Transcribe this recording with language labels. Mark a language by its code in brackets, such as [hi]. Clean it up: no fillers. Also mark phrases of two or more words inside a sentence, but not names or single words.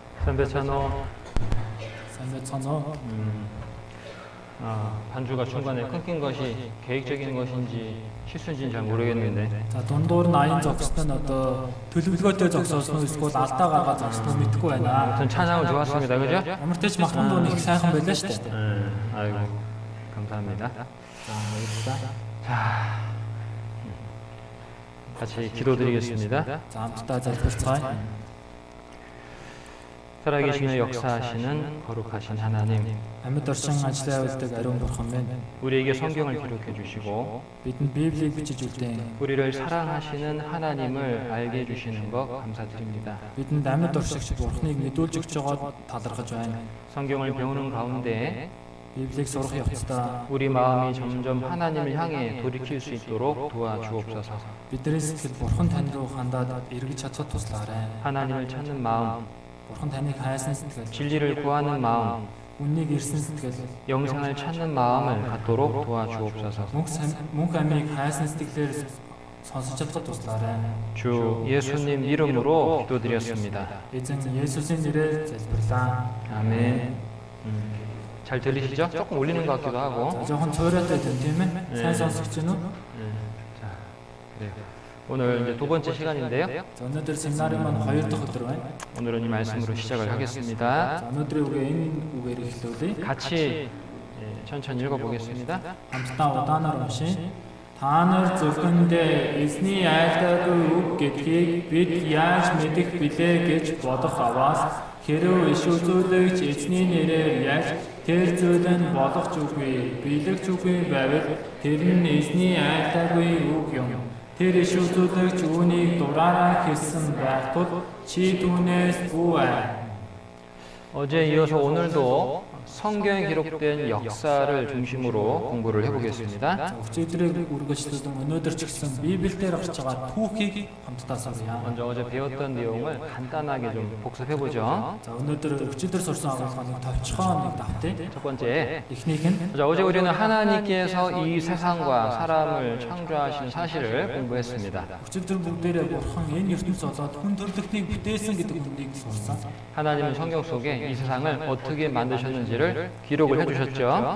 [ko] 삼배찬호. 삼배찬호. 반주가 중간에 끊긴 것이 계획적인 것인지 실수인지는 잘 모르겠는데. [mn] За дундуур нь аян зогссон нь одоо төлөвлөгөөтэй зогсоосон эсвэл алдаа гаргаад зогссон мэдгүй байна. [ko] 아무튼 찬양은 좋았습니다. 그죠? [mn] Ямар ч тач махбан дуу нэг сайхан байлаа шүү дээ. [ko] 아이고 감사합니다. [mn] За баярлалаа. [ko] 자, 같이 기도드리겠습니다. [mn] За хамтдаа залбирцгаая. [ko] 살아계시며 역사하시는 거룩하신 하나님, [mn] Амьд оршин ажиллаа явуулдаг ариун бурхан минь [ko] 우리에게 성경을 기록해 주시고 [mn] бидэнд Библийг бичиж өгдөг. [ko] 우리를 사랑하시는 하나님을 알게 해주시는 것 감사드립니다. [mn] Бидэнд амьд оршигч бурханыг мэдүүлж өгч байгааг талархаж байна. [ko] 성경을 배우는 가운데 [mn] Библийг сурах явцдаа [ko] 우리 마음이 점점 하나님을 향해 돌이킬 수 있도록 도와주옵소서. [mn] бидний сэтгэл бурхан тань руу хандаад эргэж чадхад туслаарай. [ko] 하나님을 찾는 마음, [mn] Бурхан таныг хайсан сэтгэл, [ko] 진리를 구하는 마음, [mn] үннийг ирсэн сэтгэл, [ko] 영생을 찾는 마음을 갖도록 도와주옵소서. [mn] мөнх амийг хайсан сэтгэлээр сонсож чадхад туслаарай. [ko] 주 예수님 이름으로 기도드렸습니다. [mn] Эзэн Есүсийн нэрээр залбирлаа. [ko] 아멘. 잘 들리시죠? 조금 울리는 것 같기도 하고. [mn] За жоохон цооройтой 된 тийм ээ. Сайн сонсогч нь үү? [ko] 자, 그래요. 오늘 이제 두 번째 시간인데요. [mn] За өнөөдөр семинарын маань 2 дахь өдөр байна. [ko] 오늘은 이 말씀으로 시작을 하겠습니다. [mn] За өнөөдрийн үгээ энэ үгээр эхлүүлье. [ko] 같이 천천히 읽어보겠습니다. [mn] Хамтдаа удаанаар уншия. Та нар зөвхөндөө эзний айлдаагүй үг гэдгийг бид яаж мэдэх билээ гэж бодох аваас хэрв иш үзүүлэгч эзний нэрээр яаж тэр зүйл нь болох ч үгүй, биелэгч үгүй байвал тэр нь эзний айлдаагүй үг юм. Тэр иш үзүүлэгч үүнийг дураараа хэлсэн байх тул чи түүнээс бүү. [ko] 어제 이어서 오늘도 성경에 기록된 역사를 중심으로 공부를 해보겠습니다. [mn] Өчигдрийг үргэлжлүүлэн өнөөдөр ч гэсэн Библиэлд орж байгаа түүхийг хамтдаа сурья. [ko] 먼저 어제 배웠던 내용을 간단하게 좀 복습해보죠. [mn] За өнөөдөр өчигдөр сурсан агуулгыг товчхон нэг давтъя. [ko] 첫 번째, [mn] Эхнийх нь [ko] 자, 어제 우리는 하나님께서 이 세상과 사람을 창조하신 사실을 공부했습니다. [mn] өчигдөр бүгдээрээ бурхан энэ ертөнц болоод хүн төрлөختнийг бүтээсэн гэдэг үгнийг сурсан. [ko] 하나님은 성경 속에 이 세상을 어떻게 만드셨는지를 기록을 해주셨죠.